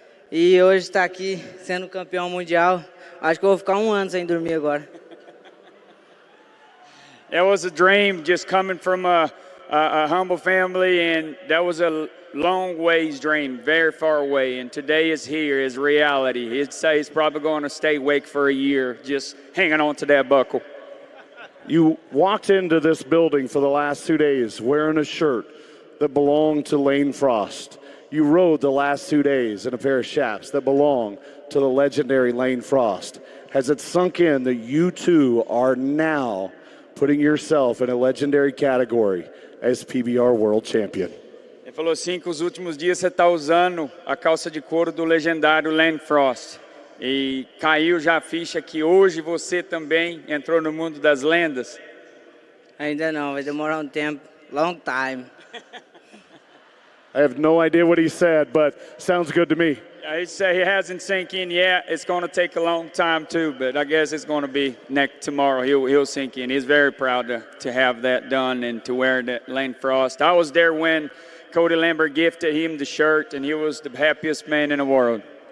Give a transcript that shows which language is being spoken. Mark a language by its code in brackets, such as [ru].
[pt] E hoje está aqui sendo campeão mundial. Acho que eu vou ficar 1 ano sem dormir agora. [en] That was a dream just coming from a humble family, and that was a long ways dream, very far away, and today is here, is reality. He'd say he's probably going to stay awake for a year, just hanging on to that buckle. You walked into this building for the last 2 days wearing a shirt that belonged to Lane Frost. You rode the last 2 days in a pair of chaps that belong to the legendary Lane Frost. Has it sunk in that you two are now putting yourself in a legendary category as PBR World Champion? [pt] Ele falou assim que os últimos dias você está usando a calça de couro do legendário Lane Frost. E caiu já a ficha que hoje você também entrou no mundo das lendas? Ainda não, vai demorar tempo, [en] long time. I have no idea what he said, but sounds good to me. He'd say it hasn't sunk in yet. It's going to take a long time too, but I guess it's going to be tomorrow. He'll sink in. He's very proud to have that done and to wear that Lane Frost. I was there when Cody Lambert gifted him the shirt, and he was the happiest man in the world.